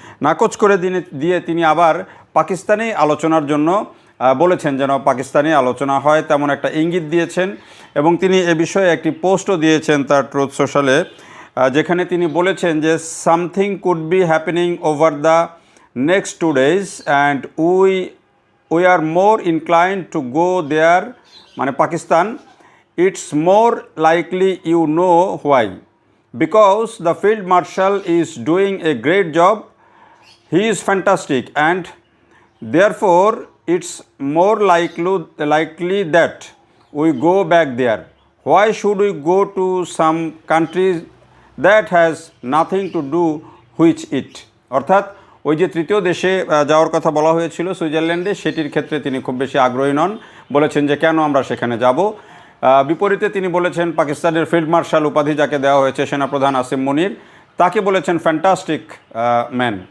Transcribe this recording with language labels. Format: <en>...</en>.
<bn>নাকচ করে দিয়ে তিনি আবার পাকিস্তানেই আলোচনার জন্য বলেছেন, যেন পাকিস্তানে আলোচনা হয় তেমন একটা ইঙ্গিত দিয়েছেন এবং তিনি এ বিষয়ে একটি পোস্টও দিয়েছেন তার ট্রুথ সোশ্যালে, যেখানে তিনি বলেছেন যে</bn> <en>something could be happening over the next 2 days and we are more inclined to go there,</en> <bn>মানে Pakistan.</bn> <en>It's more likely you know why, because the field marshal is doing a great job. He is fantastic and therefore it's more likely that we go back there. Why should we go to some countries that has nothing to do with it?</en> <bn>অর্থাৎ ওই যে তৃতীয় দেশে যাওয়ার কথা বলা হয়েছিল সুইজারল্যান্ডে, সেটির ক্ষেত্রে তিনি খুব বেশি আগ্রহী নন, বলেছেন যে কেন আমরা সেখানে যাব। বিপরীতে তিনি বলেছেন পাকিস্তানের ফিল্ড মার্শাল উপাধি যাকে দেওয়া হয়েছে সেনাপ্রধান আসিম মুনির, তাকে বলেছেন ফ্যান্টাস্টিক ম্যান।</bn>